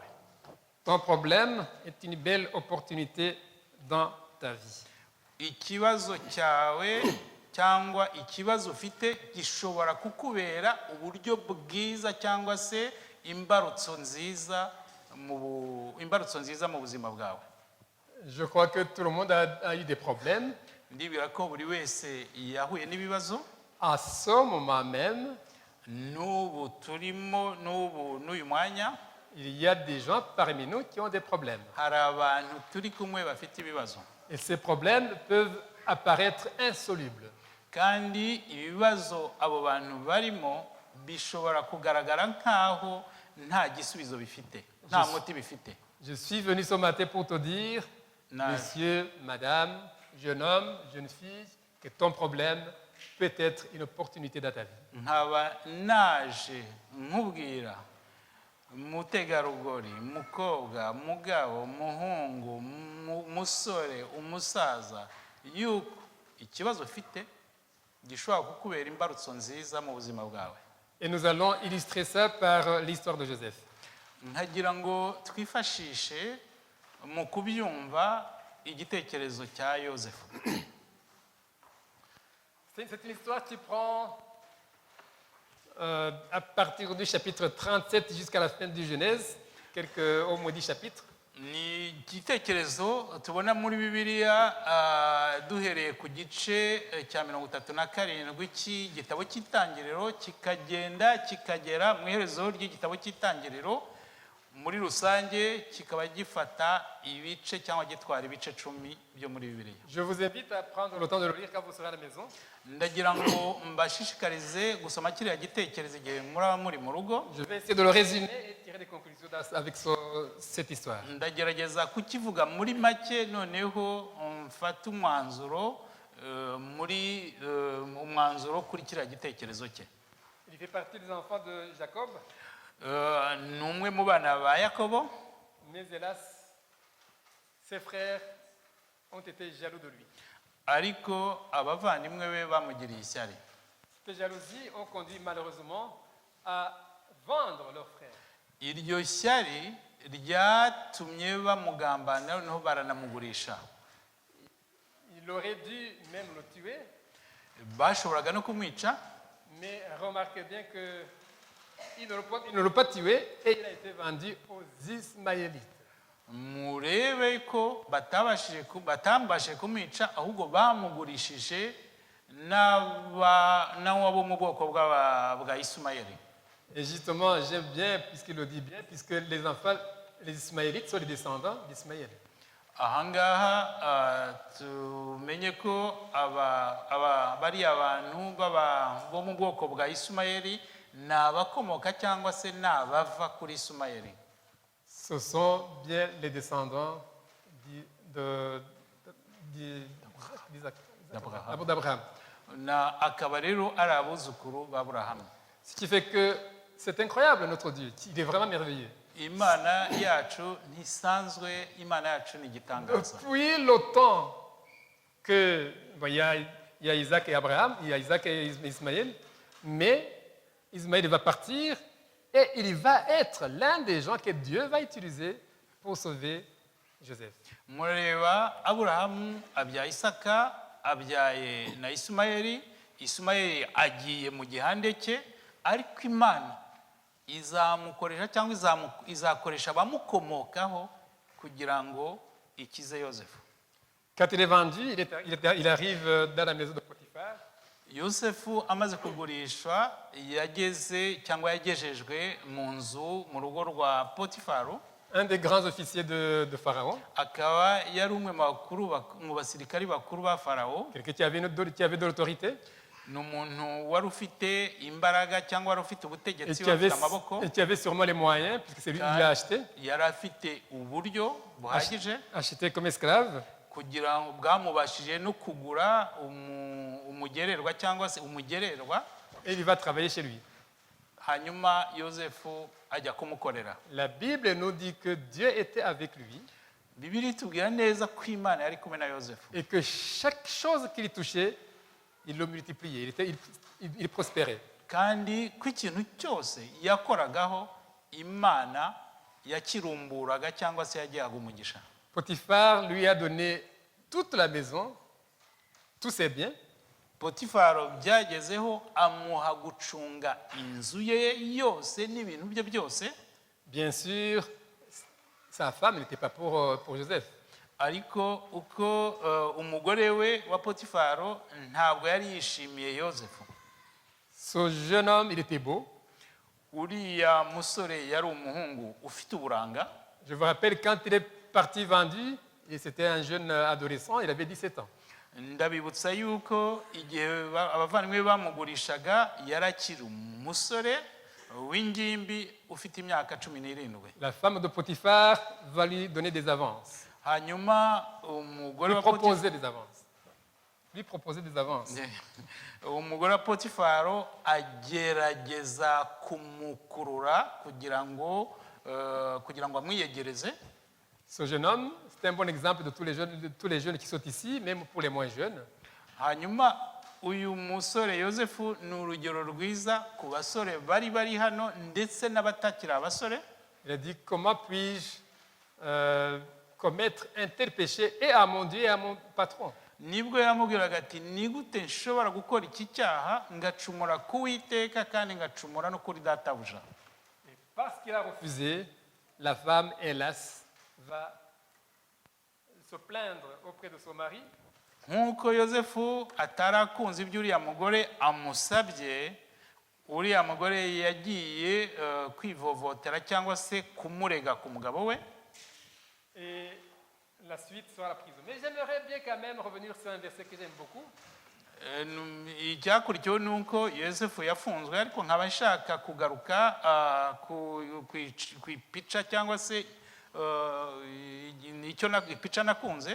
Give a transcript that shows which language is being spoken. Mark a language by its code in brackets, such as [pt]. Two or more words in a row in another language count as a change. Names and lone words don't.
[fr] Ton problème est une belle opportunité dans ta vie. [rw] Ikibazo cyawe cyangwa ikibazo ufite gishobora kukubera uburyo bwiza cyangwa se imbarutso nziza mu buzima bwawe. [fr] Je crois que tout le monde a eu des problèmes. [rw] Ndibwira ko buri wese yahuye n'ibibazo. [fr] À ce moment même, [rw] n'ubu turimo n'uyu mwanya, [fr] il y a des gens parmi nous qui ont des problèmes. [rw] Hari abantu turi kumwe bafite ibibazo. [fr] Et ces problèmes peuvent apparaître insolubles. [rw] Kandi ibibazo abo bantu barimo bishobora kugaragara nkaho nta gisubizo bifite, nta muti bifite. [fr] Je suis venu ce matin pour te dire, monsieur, madame, jeune homme, jeune fille, que ton problème peut être une opportunité dans ta vie. [rw] Nkaba naje nkubwira mutegarugori, mukobwa, mugabo, muhungu, musore, umusaza yuko ikibazo ufite gishobora kukubera imbarutso nziza mu buzima bwawe. [fr] Et nous allons illustrer ça par l'histoire de Joseph. [rw] Nkagira ngo twifashishe mu kubyumva igitekerezo cya yosefu. [fr] C'est une histoire qui prend à partir du chapitre 37 jusqu'à la fin du Genèse, au moins 10 chapitres. [rw] Ni igitekerezo tubona muri bibiliya duhereye ku gice cya 37 cy'igitabo cy'itangiriro kikagera mu iherezo ry'igitabo cy'itangiriro. Muri rusange kikaba gifata ibice cyangwa gitwara ibice 10 byo muri bibiliya. [fr] Je vous invite à prendre le temps de le lire quand vous serez à la maison. [rw] Ndagira ngo mbashishikarize gusoma kiriya gitekerezo igihe muraba muri mu rugo. [fr] Je vais essayer de le résumer et tirer des conclusions avec cette histoire. [rw] Ndagerageza kukivuga muri make noneho mfata umwanzuro kuri kiriya gitekerezo cye. [fr] Il fait partie des enfants de Jacob. [rw] Ni umwe mu bana ba Yakobo. [fr] Mais hélas, ses frères ont été jaloux de lui. [rw] Ariko abavandimwe be bamugiriye ishyari. [fr] Ces jalousies ont conduit malheureusement à vendre leur frère. [rw] Iryo shyari ryatumye bamugambana noneho baranamugurisha. [fr] Il aurait dû même le tuer. [rw] Bashoboraga no kumwica. [fr] Mais remarquez bien que il ne l'a pas tué et il a été vendu aux Ismaélites. [rw] Murebe ko batambashije kumwica ahubwo bamugurishije n'abo mu bwoko bwa Ismaëli. [fr] Et justement, j'aime bien, puisqu'il le dit bien, puisque les enfants, les Ismaélites sont les descendants d'Ismaël. [rw] Ahangaha tumenye ko bari abantu bo mu bwoko bwa Ismaëli ni abakomoka cyangwa se ni abava kuri Ismaëli. [fr] Ce sont bien les descendants d'Abraham. [rw] Akaba rero ari abuzukuru b'Aburahamu. [fr] Ce qui fait que c'est incroyable notre Dieu, il est vraiment merveilleux. [rw] Imana yacu ntisanzwe, Imana yacu ni igitangaza. [fr] Depuis le temps que il y a Isaac et Abraham, il y a Isaac et Ismaël, mais Ismaël va partir et il va être l'un des gens que Dieu va utiliser pour sauver Joseph. [rw] Mureba Aburahamu abyaye Isaka, abyaye na Ismaëli. Ismaëli agiye mu gihande cye, ariko Imana izamukoresha cyangwa izakoresha abamukomokaho kugira ngo ikize Yosefu. [fr] Quand il est vendu, il arrive dans la maison de Potiphar. [rw] Yosefu amaze kugurishwa yagejejwe mu nzu mu rugo rwa Potifaru. [fr] Un des grands officiers de Pharaon. [rw] Akaba yari umwe mu basirikari bakuru ba Pharaon. [fr] Quelqu'un qui avait de l'autorité. [rw] Ni umuntu wari ufite imbaraga cyangwa wari ufite ubutegetsi bafite amaboko. [fr] Et qui avait sûrement les moyens, puisque c'est lui qui l'a acheté. [rw] Yari afite uburyo buhagije. [fr] Acheté comme esclave. [rw] Kugira ngo bwamubashije no kugura umugererwa cyangwa se umugererwa. [fr] Et il va travailler chez lui. [rw] Hanyuma Yosefu ajya kumukorera. [fr] La Bible nous dit que Dieu était avec lui. [rw] Bibiliya itubwira neza ko Imana yari kumwe na Yosefu. [fr] Et que chaque chose qu'il touchait, il le multipliait, il prospérait. [rw] Kandi ko ikintu cyose yakoragaho Imana yakirumburaga cyangwa se yagihaga umugisha. [fr] Potiphar lui a donné toute la maison, tous ses biens. [rw] Potifaro byagezeho amuha gucunga inzu ye yose n'ibintu bye byose. [fr] Bien sûr, sa femme n'était pas pour Joseph. [rw] Ariko uko umugore we wa Potifaro ntabwo yari yishimiye Yosefu. [fr] Ce jeune homme, il était beau. [rw] Uriya musore yari umuhungu ufite uburanga. [fr] Je vous rappelle quand il est parti vendu, c'était un jeune adolescent, il avait 17 ans. [rw] Ndabibutsa yuko igihe abavandimwe bamugurishaga yarakiri umusore w'ingimbi ufite imyaka 17. [fr] La femme de Potiphar va lui donner des avances. [rw] Hanyuma umugore [fr] wa Potiphar lui proposer des avances. [rw] Umugore wa Potifaro agerageza kumukurura kugira ngo amwiyegereze. [fr] Ce jeune homme, c'est un bon exemple de tous les jeunes qui sont ici, même pour les moins jeunes. [rw] Hanyuma uyu musore Yosefu ni urugero rwiza ku basore bari hano ndetse n'abatakira abasore. [fr] Il a dit comment puis-je commettre un tel péché et à mon Dieu et à mon patron. [rw] nibwo yamubwiraga ati ni gute nshobora gukora iki cyaha ngacumura ku Uwiteka kandi ngacumura no kuri databuja. [fr] Et parce qu'il a refusé, la femme, hélas, va se plaindre auprès de son mari. [rw] Nk'uko Yosefu atarakunze ibyo uriya mugore amusabye, uriya mugore yagiye kwivovotera cyangwa se kumurega ku mugabo we. [fr] Et la suite sera la prison. Mais j'aimerais bien quand même revenir sur un verset que j'aime beaucoup. [rw] Icyakurikiyeho ni uko Yosefu yafunzwe, ariko nkaba nshaka kugaruka ku ipica cyangwa se ipica nakunze.